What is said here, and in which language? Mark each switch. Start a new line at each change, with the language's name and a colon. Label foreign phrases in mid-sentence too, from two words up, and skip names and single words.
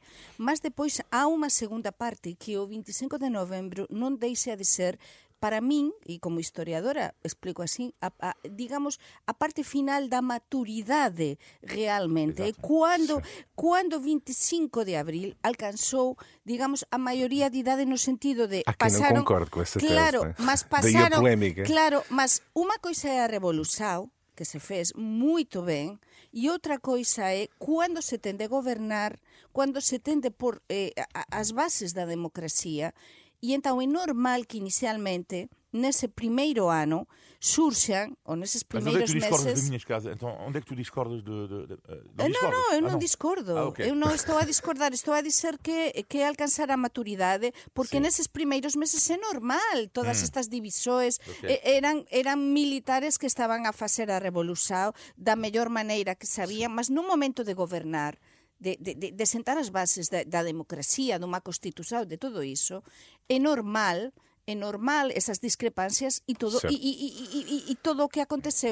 Galician: Mas depois há unha segunda parte que o 25 de novembro non deixa de ser, para min, e como historiadora explico así, digamos, a parte final da maturidade realmente, cando 25 de abril alcanzou, digamos, a maioría de idade no sentido de pasaron, non concordo con esta claro, tese, mas pasaron, claro, mas unha coisa é a revolución que se fez moito ben, e outra coisa é cando se tende a gobernar, cando se tende por as bases da democracia. E então é normal que inicialmente, nesse primeiro ano, surxan, ou nesses primeiros meses...
Portuguese: Mas onde é que tu discordas das minhas casas? Então, onde é que tu discordas Não, eu não discordo. Okay. Eu não estou a discordar. Estou a dizer que é alcançar a maturidade, porque nesses primeiros meses é normal.
Galician: Todas estas divisões eran militares que estaban a facer a revolución da mellor maneira que sabían, mas nun momento de gobernar, de sentar as bases da democracia, dunha constitución, de todo iso, é normal esas discrepancias e todo todo o que aconteceu.